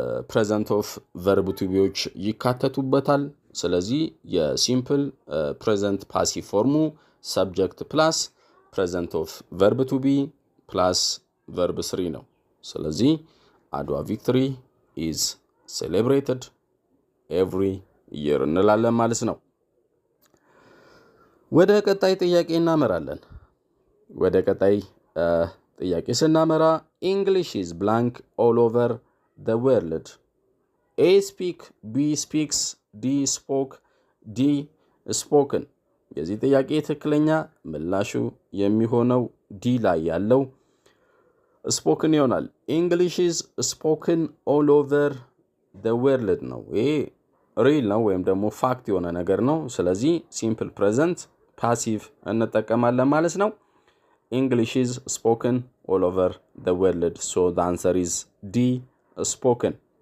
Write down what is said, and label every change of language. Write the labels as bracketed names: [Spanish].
[Amharic] ፕሬዘንት ኦፍ ቨርብ ቱ ቢዎች ይካተቱበታል። ስለዚህ የሲምፕል ፕሬዘንት ፓሲቭ ፎርሙ ሰብጀክት ፕላስ ፕሬዘንት ኦፍ ቨርብ ቱ ቢ ፕላስ ቨርብ 3 ነው። ስለዚህ [English] አድዋ ቪክትሪ ኢዝ ሴሌብሬትድ ኤቭሪ ይር [Amharic] እንላለን ማለት ነው። ወደ ቀጣይ ጥያቄ እናመራለን። ወደ ቀጣይ ጥያቄ ስናመራ [English] English is blank all over the world. A speak, B speaks, D spoke, D spoken. [Amharic] የዚህ ጥያቄ ትክክለኛ ምላሹ የሚሆነው ዲ ላይ ያለው spoken ይሆናል። [English] English is spoken all over the world [Amharic] ነው። ይሄ ሪል ነው ወይም ደግሞ ፋክት የሆነ ነገር ነው። ስለዚህ ሲምፕል ፕሬዘንት ፓሲቭ እንጠቀማለን ማለት ነው። [English] English is spoken all over the world. So the answer is D, spoken.